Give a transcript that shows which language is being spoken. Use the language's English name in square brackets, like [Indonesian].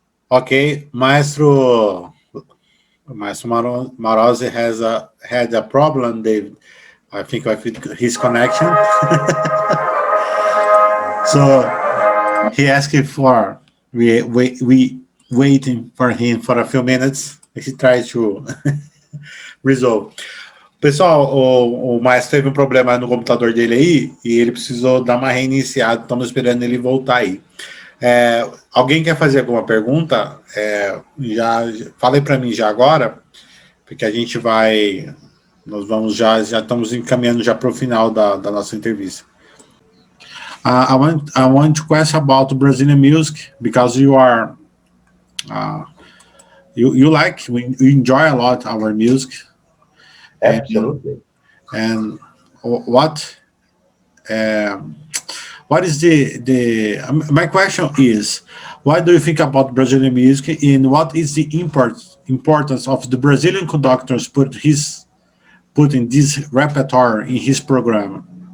[English] Okay, Maestro Marosi had a problem, David. I think with his connection. So he asked for we waiting for him for a few minutes. He tried to resolve. [Portuguese] Pessoal, o Maestro teve um problema no computador dele aí e ele precisou dar uma reiniciada. Estamos esperando ele voltar aí. Alguém quer fazer alguma pergunta? Já falei para mim já agora, porque a gente vai. Nós vamos já estamos encaminhando já para o final da nossa entrevista. [English] I want to question about Brazilian music because you are you like you enjoy a lot our music. Absolutely. And what is the my question is, what do you think about Brazilian music and what is the importance of the Brazilian conductors putting this repertoire in his program?